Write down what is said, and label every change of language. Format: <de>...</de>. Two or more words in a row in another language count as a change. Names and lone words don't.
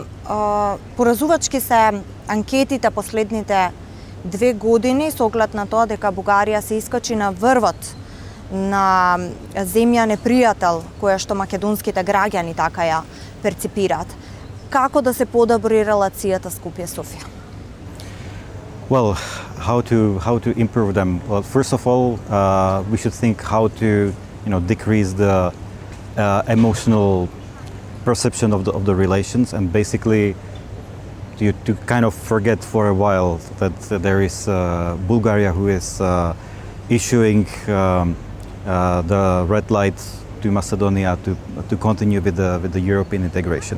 <mk>Поразувачки се анкетите последните 2 години со оглед на тоа дека Бугарија се искачи на врвот на земја непријател, која што македонските граѓани така ја перципираат. Како да се подобри релацијата Скопје-Софија?</mk> <en>Well, how to improve them? Well, first of all, we should think how to decrease the emotional perception of the relations, and basically to kind of forget for a while that there is Bulgaria who is issuing the red light to Macedonia to continue with the European integration.</en>